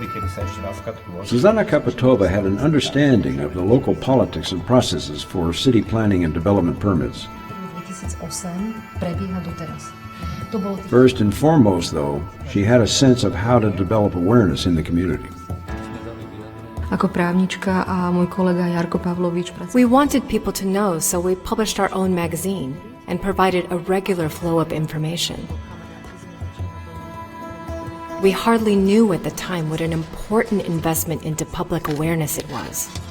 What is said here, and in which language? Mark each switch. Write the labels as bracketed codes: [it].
[en] Zuzana Kapitova had an understanding of the local politics and processes for city planning and development permits. First and foremost, though, she had a sense of how to develop awareness in the community. [sk] Ako právnička a môj kolega Jarko Pavlovič. [en] We wanted people to know, so we published our own magazine and provided a regular flow of information. We hardly knew at the time what an important investment into public awareness it was.